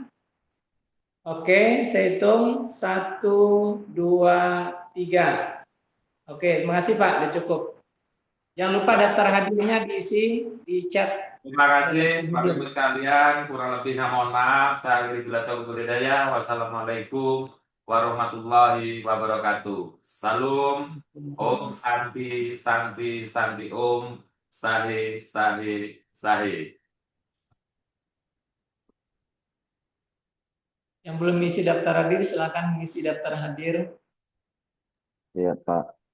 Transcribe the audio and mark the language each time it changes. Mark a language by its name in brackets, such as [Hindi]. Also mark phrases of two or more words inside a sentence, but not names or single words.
[Indonesian] Oke, saya hitung 1, 2, 3. Oke, terima kasih Pak, udah cukup. Jangan lupa daftar hadirnya diisi di chat. Terima kasih Bapak Ibu sekalian, kurang lebihnya mohon maaf. Saya akhiri [Arabic] بالتوفيق والهداية والسلام عليكم ورحمة الله وبركاته. [Sanskrit] Salam, Om Santi, Santi, Santi Om, Sahe, Sahe, Sahe. [Indonesian] Yang belum mengisi daftar hadir, silakan mengisi daftar hadir. Iya, Pak.